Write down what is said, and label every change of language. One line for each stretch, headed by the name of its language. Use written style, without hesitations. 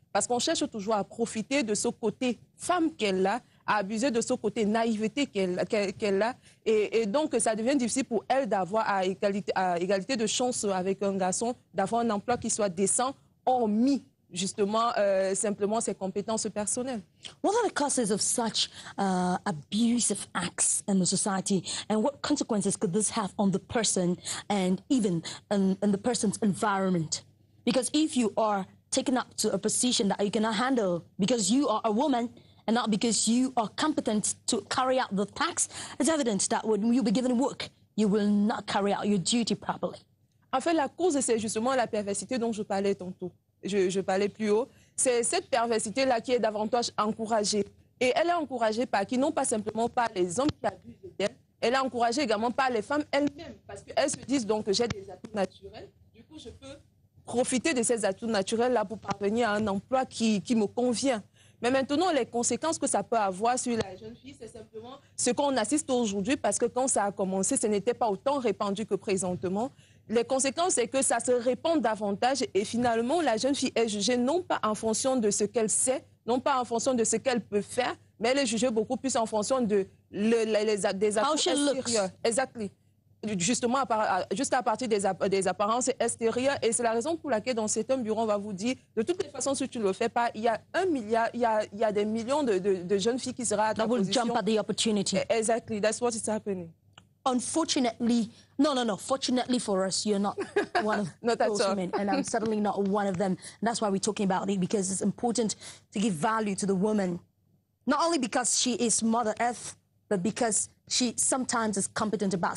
French: Parce qu'on cherche toujours à profiter de ce côté femme qu'elle a, à abuser de ce côté naïveté qu'elle a. Et donc, ça devient difficile pour elle d'avoir à égalité de chance avec un garçon, d'avoir un emploi qui soit décent, hormis justement simplement ses compétences personnelles.
English: What are the causes of such abusive acts in the society, and what consequences could this have on the person and even in the person's environment? Because if you are taken up to a position that you cannot handle because you are a woman and not because you are competent to carry out the task, it's evident that when you be given work, you will not carry out your duty properly.
French: En fait, la cause, c'est justement la perversité dont je parlais tantôt. Je parlais plus haut, c'est cette perversité-là qui est davantage encouragée. Et elle est encouragée par qui? Non pas simplement par les hommes qui abusent d'elle, elle est encouragée également par les femmes elles-mêmes. Parce qu'elles se disent donc que j'ai des atouts naturels, du coup je peux profiter de ces atouts naturels-là pour parvenir à un emploi qui me convient. Mais maintenant, les conséquences que ça peut avoir sur la jeune fille, c'est simplement ce qu'on assiste aujourd'hui parce que quand ça a commencé, ce n'était pas autant répandu que présentement. Les conséquences, c'est que ça se répand davantage et finalement, la jeune fille est jugée non pas en fonction de ce qu'elle sait, non pas en fonction de ce qu'elle peut faire, mais elle est jugée beaucoup plus en fonction de des apparences extérieures. Exactement. Justement, juste à partir des apparences extérieures. Et c'est la raison pour laquelle dans certains bureaux, on va vous dire, de toutes les façons, si tu ne le fais pas, il y a 1 milliard, il y a des millions de jeunes filles qui sera à ta position.
English: Jump at the opportunity. Exactly, that's what is happening. Unfortunately, no. Fortunately for us, you're not one of those women, and I'm certainly not one of them. And that's why we're talking about it, because it's important to give value to the woman, not only because she is Mother Earth, but because she sometimes is competent about.